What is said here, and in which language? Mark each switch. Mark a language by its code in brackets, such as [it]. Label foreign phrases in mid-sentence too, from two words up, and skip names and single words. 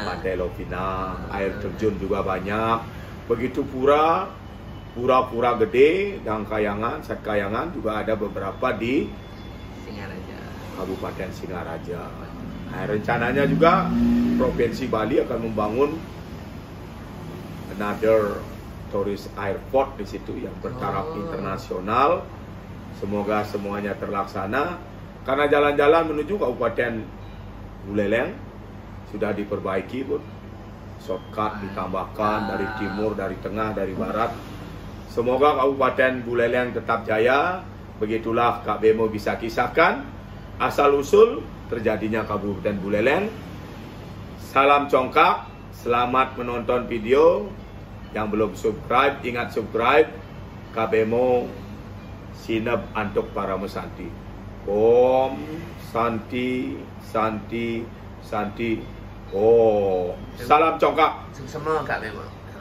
[id] di Pantai Lovina, air terjun juga banyak. Begitu pura-pura gede dan kayangan, set kayangan juga ada beberapa di Singaraja. Kabupaten Singaraja. Nah, rencananya juga Provinsi Bali akan membangun [en] another tourist airport [id] di situ yang bertaraf internasional. Semoga semuanya terlaksana karena jalan-jalan menuju Kabupaten Buleleng sudah diperbaiki, Bud. Shortcut ditambahkan dari timur, dari tengah, dari barat. Semoga Kabupaten Buleleng tetap jaya. Begitulah Kak Bemo bisa kisahkan asal-usul terjadinya Kabupaten Buleleng. Salam congkak, selamat menonton video. Yang belum subscribe, ingat subscribe. [ban] Kak Bemo Sinep Antuk Paramesanti. [sa] Om Santi Santi Santi. [id] Oh, salam congkak. Semua Kak Bemo.